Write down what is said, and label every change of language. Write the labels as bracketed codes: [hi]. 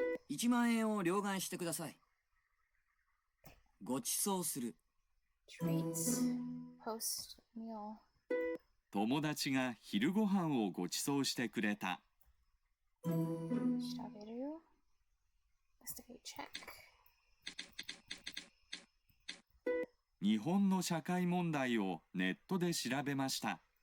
[ja] 1万円を両替してくださいごちそうする [en] Treats. Post meal. [ja] 友達が昼ご飯をごちそうしてくれた。 [en] 調べる Investigate check. [ja] 日本の社会問題をネットで調べました。